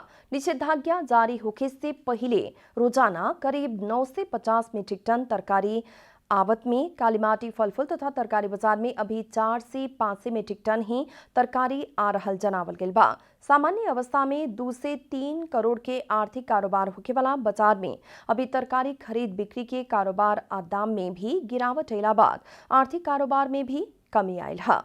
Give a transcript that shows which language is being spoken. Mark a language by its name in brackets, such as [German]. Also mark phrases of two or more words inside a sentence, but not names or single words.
[Bhojpuri] निषेधाज्ञा जारी होखे से पहले रोजाना करीब 950 मीट्रिक टन तरकारी आवत में कालीमाटी फलफूल तथा तरकारी बाजार में अभी 4 से 5 मीट्रिक टन ही तरकारी आ रहल जनावल गेल बा। सामान्य अवस्था में 2 से 3 करोड़ के आर्थिक कारोबार होके वाला बाजार में अभी तरकारी खरीद बिक्री के कारोबार आ दाम में भी गिरावट अयला बाद आर्थिक कारोबार में भी कमी आयल है।